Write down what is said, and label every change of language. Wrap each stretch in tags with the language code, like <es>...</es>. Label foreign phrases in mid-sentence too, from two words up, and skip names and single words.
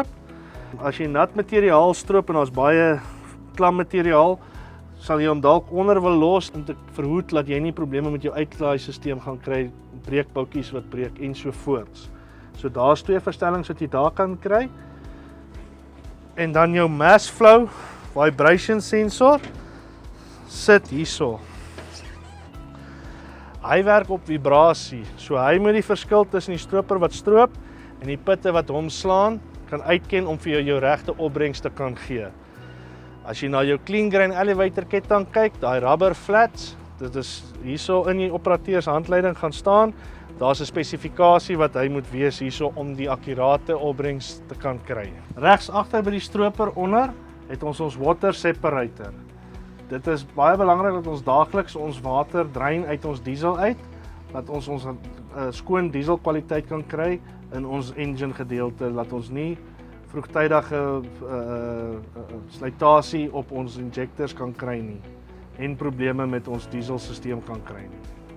<af>As jy nat materiaal stroop en daar's baie klam materiaal, sal jy hom dalk onder wil los om te verhoed dat jy nie probleme met jou uitlaaistelsel gaan kry, breekboutjies wat breek en so voorts. So daar's 2 verstellings wat jy daar kan kry. En dan jou</af> <en>mass flow vibration sensor</en> <af>sit hierso. Hy werk op vibrasie, so hy moet die verskil tussen die stroper wat stroop en die pitte wat hom slaan, kan uitken om vir jou regte opbrengs te kan gee. As jy na jou</af> <en>clean grain elevator</en> <af>ketting kyk, daai</af> <en>rubber flats,</en> <af>dit is hierso in die operateurs handleiding gaan staan, daar's 'n spesifikasie wat hy moet wees hierso om die akkurate opbrengs te kan kry. Regs agter by die stroper onder het ons</af> <en>water separator.</en> <af>Dit is baie belangrik dat ons daagliks ons water drein uit ons diesel uit, dat ons skoon dieselkwaliteit kan kry in ons engine gedeelte, dat ons nie vroegtydige slytasie op ons injectors kan kry nie en probleme met ons dieselstelsel kan kry nie.</af>